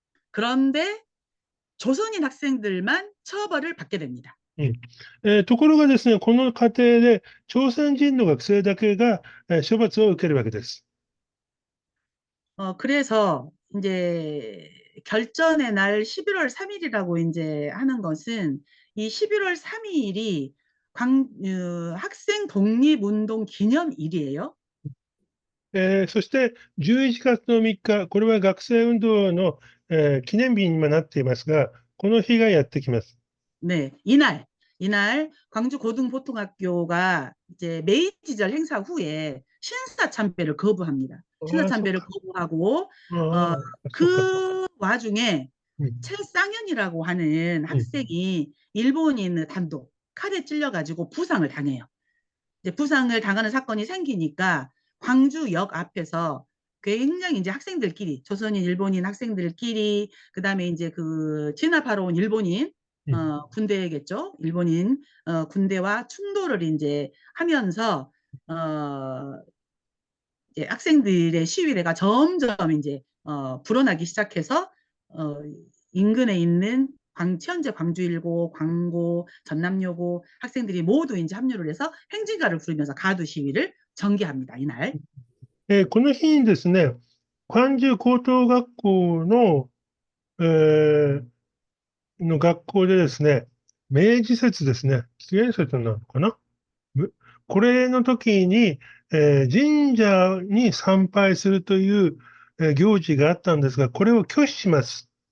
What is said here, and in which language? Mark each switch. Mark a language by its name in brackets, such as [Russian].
[Korean] 그런데 조선인 학생들만 처벌을 받게 됩니다. [Japanese] ところがですね、この過程で朝鮮人の学生だけが、処罰を受けるわけです。 [Korean] 그래서 이제 결전의 날 11월 3일이라고 이제 하는 것은 이 11월 3일이 학생 독립운동 기념일이에요. [Japanese] そして11月の3日、これは学生運動の、記念日にもなっていますが、この日がやってきます。 [Korean] 네, 이날 광주 고등보통학교가 이제 메이지절 행사 후에 신사 참배를 거부합니다. 신사 참배를 거부하고 그 와중에 최쌍현이라고 하는 학생이 일본인 단독 칼에 찔려가지고 부상을 당해요. 이제 부상을 당하는 사건이 생기니까 광주역 앞에서 굉장히 이제 학생들끼리 조선인 일본인 학생들끼리 그다음에 이제 그 진압하러 온 일본인 군대겠죠. 일본인 군대와 충돌을 이제 하면서 어, 이제 학생들의 시위대가 점점 이제 불어나기 시작해서 어, 인근에 있는 현재 광주일고, 광고, 전남여고 학생들이 모두 이제 합류를 해서 행진가를 부르면서 가두 시위를 전개합니다. 이날. [Japanese] この日にですね、関中高等学校の、の学校でですね、明治節ですね、紀元節なのかな、これの時に、神社に参拝するという、行事があったんですが、これを拒否します。